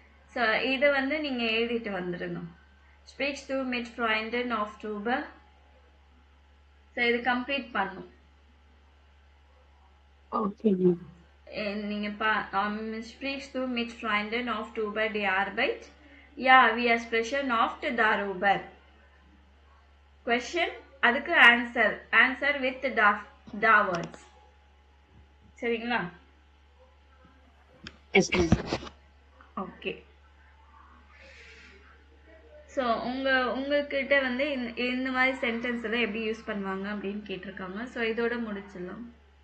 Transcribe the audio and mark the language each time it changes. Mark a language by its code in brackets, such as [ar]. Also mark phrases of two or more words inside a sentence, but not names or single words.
[ta] ஸோ இதை வந்து நீங்கள் எழுதிட்டு வந்துடுங்க. [de] Sprichst du mit Freunden auf Oktober? [ta] ஸோ இது கம்ப்ளீட் பண்ணும். [en] Okay, ma'am. [de] நீங்கள் sprichst du mit Freunden auf Oktober die Arbeit? Ja, wir sprechen oft darüber. [en] Question, அதுக்கு answer with da words. [ta] சரிங்களா? [en] Yes, ma'am. ஓகே. [ta] ஸோ உங்கள்கிட்ட வந்து இந்த மாதிரி சென்டென்ஸ் எல்லாம் எப்படி யூஸ் பண்ணுவாங்க அப்படின்னு கேட்டிருக்காங்க. ஸோ இதோட முடிச்சிடலாம்.